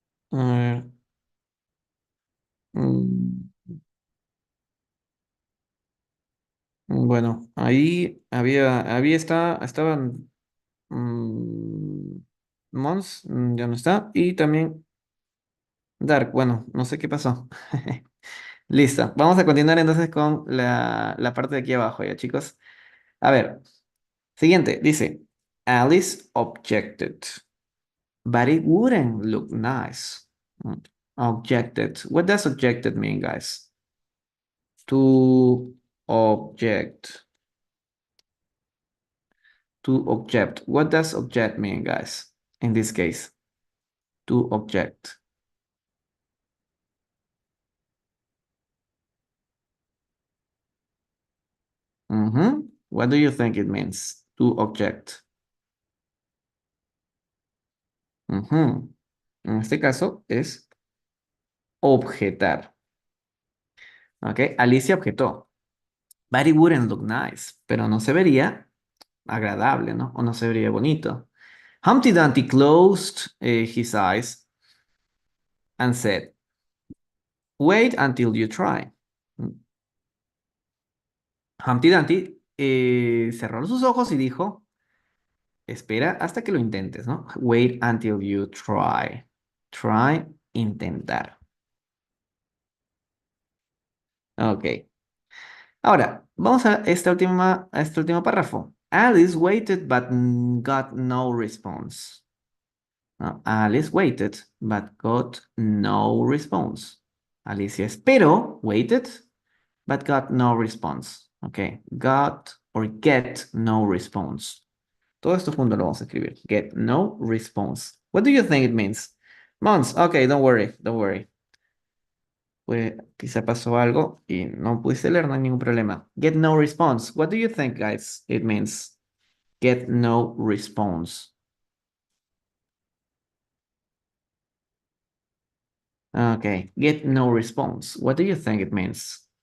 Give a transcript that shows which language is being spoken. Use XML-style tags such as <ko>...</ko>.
<es>A ver, mm, bueno, ahí estaban mm, Mons, ya no está, y también Dark, bueno, no sé qué pasó. Listo, vamos a continuar entonces con la parte de aquí abajo, ya chicos. A ver, siguiente, dice,</es> <en>Alice objected, but it wouldn't look nice. Mm, Objected. What does objected mean, guys? To object. To object. What does object mean, guys? In this case, to object. What do you think it means? To object.</en> <es>En este caso es objetar. ¿Ok? Alicia objetó.</es> <en>But it wouldn't look nice.</en> <es>Pero no se vería agradable, ¿no? O no se vería bonito.</es> <en>Humpty Dumpty closed his eyes and said, wait until you try.</en> <es>Humpty Dumpty cerró sus ojos y dijo, espera hasta que lo intentes, ¿no?</es> <en>Wait until you try. Try, intentar.</en> <es>Ok. Ahora, vamos a a este último párrafo.</es> <en>Alice waited but got no response. ¿No? Alice waited but got no response.</en> <es>Alicia esperó,</es> <en>waited, but got no response. Ok, got or get no response.</en> <es>Todo esto junto lo vamos a escribir.</es> <en>Get no response. What do you think it means? Mons, okay, don't worry, don't worry.</en> <es>Pues quizá pasó algo y no pudiste leer, no hay ningún problema.</es> <en>Get no response. What do you think, guys? It means get no response. Okay, get no response. What do you think it means?</en>